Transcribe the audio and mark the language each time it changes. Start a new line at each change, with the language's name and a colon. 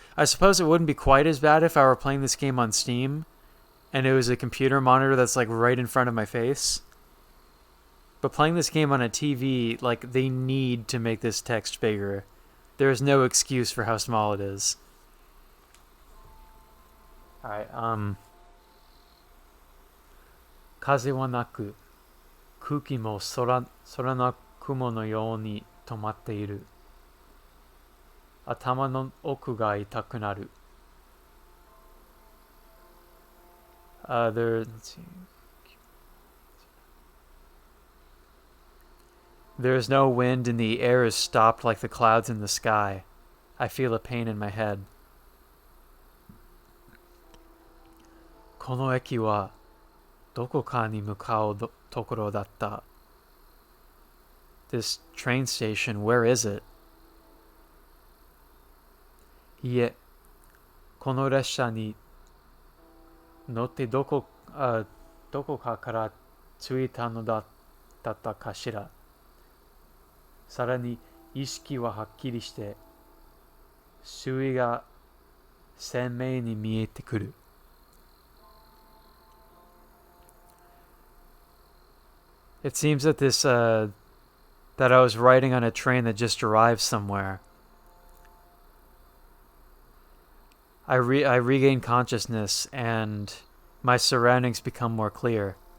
English: I suppose it wouldn't be quite as bad if I were playing this game on Steam and it was a computer monitor that's like right in front of my face. But playing this game on a TV, like they need to make this text bigger. There is no excuse for how small it is. Alright,
Japanese: 風はなく、空気も空の雲のように止まっている。頭の奥が痛くなる。
English: Let's see. There is no wind and the air is stopped like the clouds in the sky. I feel a pain in my head.
Japanese: この駅はどこかに向かうところだった。
English: This train station, where is it?
Japanese: いえ、この列車に乗ってどこかから着いたのだったかしら。さらに意識ははっきりして周囲が鮮明に見えてくる。
English: It seems that that I was riding on a train that just arrived somewhere. I regain consciousness and my surroundings become more clear.